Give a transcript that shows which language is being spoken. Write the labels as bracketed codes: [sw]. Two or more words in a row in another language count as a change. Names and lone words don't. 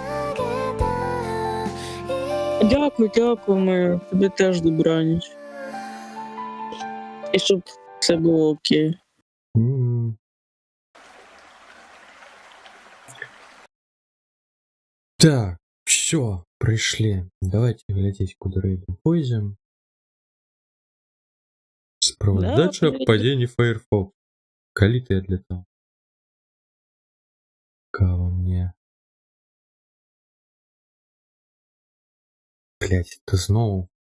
[uk] Дякую, ми. Тобі теж добраніч. І щоб все було окей. Угу. Так, [ru] все, пришли. Давайте глядеть, куда рейдом пойдем. [be] Справоздача [ru] блядь. падения Firefox. Коли ты отлетал? Кого мне? Блять, это снова.